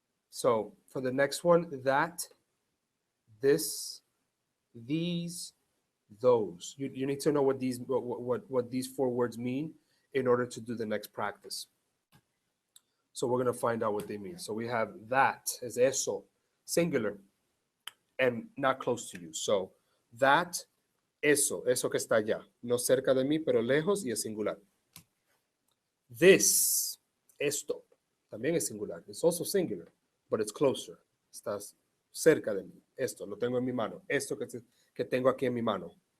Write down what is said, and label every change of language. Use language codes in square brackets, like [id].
[en] So for the next one, that, this, these, those. You need to know what these 4 words mean in order to do the next practice. So we're going to find out what they mean. So we have that as eso, singular, and not close to you. So that, [es] eso que está allá, no cerca de mí, pero lejos y es singular. This, esto, también es singular. [en] It's also singular, but it's closer. [es] Estás cerca de mí. Esto, lo tengo en mi mano. Esto que tengo aquí en mi mano.